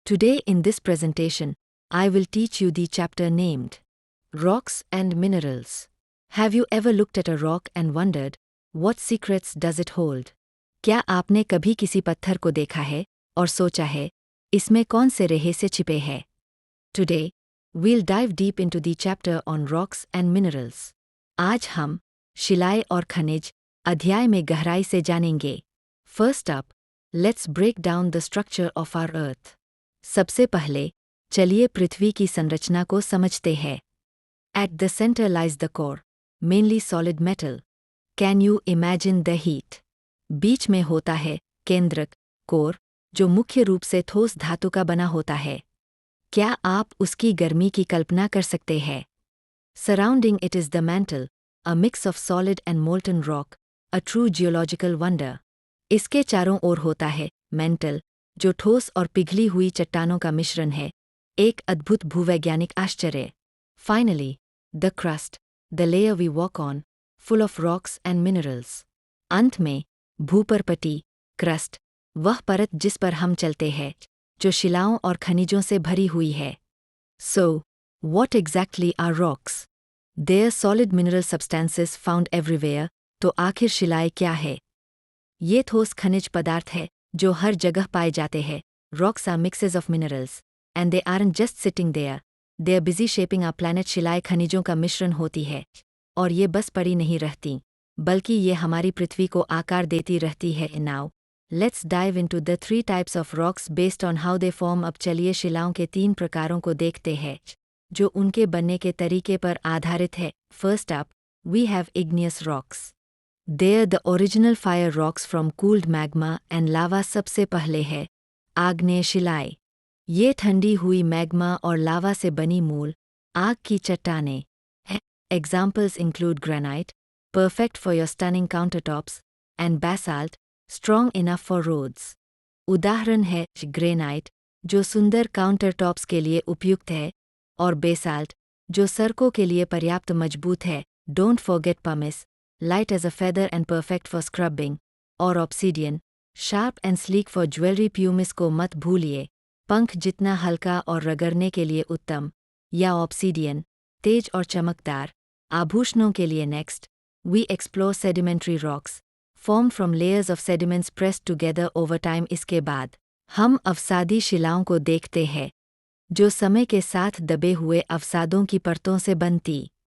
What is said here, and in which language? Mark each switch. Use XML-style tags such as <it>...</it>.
<en>Today in this presentation, I will teach you the chapter named Rocks and Minerals. Have you ever looked at a rock and wondered, what secrets does it hold?</en> <hi>क्या आपने कभी किसी पत्थर को देखा है और सोचा है, इसमें कौन से रहस्य छिपे हैं?</hi> <en>Today, we'll dive deep into the chapter on rocks and minerals.</en> <hi>आज हम शिलाएं और खनिज अध्याय में गहराई से जानेंगे.</hi> <en>First up, let's break down the structure of our earth.</en> <hi>सबसे पहले, चलिए पृथ्वी की संरचना को समझते हैं.</hi> <en>At the center lies the core, mainly solid metal. Can you imagine the heat?</en> <hi>बीच में होता है केंद्रक, कोर, जो मुख्य रूप से ठोस धातु का बना होता है. क्या आप उसकी गर्मी की कल्पना कर सकते हैं?</hi> <en>Surrounding it is the mantle, a mix of solid and molten rock, a true geological wonder.</en> <hi>इसके चारों ओर होता है मेंटल, जो ठोस और पिघली हुई चट्टानों का मिश्रण है, एक अद्भुत भूवैज्ञानिक आश्चर्य.</hi> <en>Finally, the crust, the layer we walk on, full of rocks and minerals.</en> <hi>अंत में, भूपरपटी, क्रस्ट, वह परत जिस पर हम चलते हैं, जो शिलाओं और खनिजों से भरी हुई है.</hi> <en>So, what exactly are rocks? They are solid mineral substances found everywhere.</en> <hi>तो आखिर शिलाएं क्या है? ये ठोस खनिज पदार्थ है, जो हर जगह पाए जाते हैं.</hi> <en>Rocks are mixes of minerals, and they aren't just sitting there. They are busy shaping our planet.</en> <hi>शिलाएं खनिजों का मिश्रण होती है, और ये बस पड़ी नहीं रहती, बल्कि ये हमारी पृथ्वी को आकार देती रहती है.</hi> <en>Now, let's dive into the 3 types of rocks based on how they form.</en> <hi>अब चलिए शिलाओं के 3 प्रकारों को देखते हैं, जो उनके बनने के तरीके पर आधारित है.</hi> <en>First up, we have igneous rocks. They're the original fire rocks from cooled magma and lava.</en> <hi>सबसे पहले है आग्नेय शिलाएं. ये ठंडी हुई मैग्मा और लावा से बनी मूल आग की चट्टानें हैं.</hi> <en>Examples include granite, perfect for your stunning countertops, and basalt, strong enough for roads.</en> <hi>उदाहरण है ग्रेनाइट, जो सुंदर काउंटरटॉप्स के लिए उपयुक्त है, और बेसाल्ट, जो सड़कों के लिए पर्याप्त मजबूत है.</hi> <en>Don't forget pumice, light as a feather and perfect for scrubbing, और obsidian, sharp and sleek for jewelry.</en> <hi>pumice को मत भूलिए, पंख जितना हल्का और रगड़ने के लिए उत्तम, या obsidian, तेज और चमकदार, आभूषणों के लिए.</hi> <en>Next, we explore sedimentary rocks, formed from layers of sediments pressed together over time.</en> <hi>इसके बाद, हम अवसादी शिलाओं को देखते हैं, जो समय के साथ दबे हुए अवसादों की परतों से बनती.</hi>